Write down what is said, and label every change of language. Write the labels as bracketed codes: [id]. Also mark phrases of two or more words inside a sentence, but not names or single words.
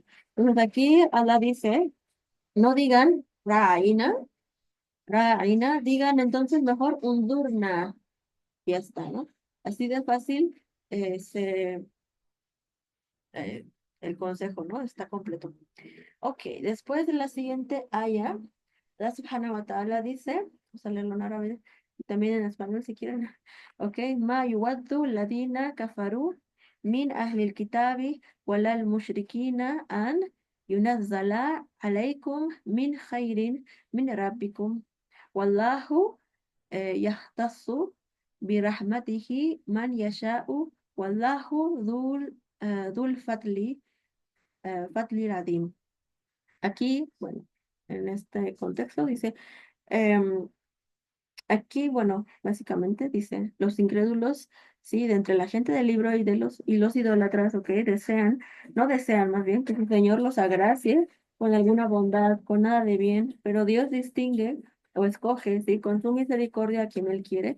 [es] Entonces aquí Allah dice, no digan Ra'ina, Ra'ina, digan entonces mejor Undurna, y ya está, ¿no? Así de fácil eh, el consejo, ¿no? Está completo. Ok, después de la siguiente aya, [ar] الله سبحانه وتعالى [es] dice, vamos a leerlo en árabe y también en español si quieren. [ar] Ok, ما يود الذين كفروا من أهل الكتاب ولا المشركين أن ينزل عليكم من خير من ربكم والله يختص برحمته من يشاء والله ذو الفضل العظيم. [es] Aquí, bueno, en este contexto dice, em, aquí, bueno, básicamente dice, los incrédulos, sí, de entre la gente del libro y los idólatras, ok, desean, no desean más bien que su Señor los agracie con alguna bondad, con nada de bien, pero Dios distingue o escoge, sí, con su misericordia a quien Él quiere.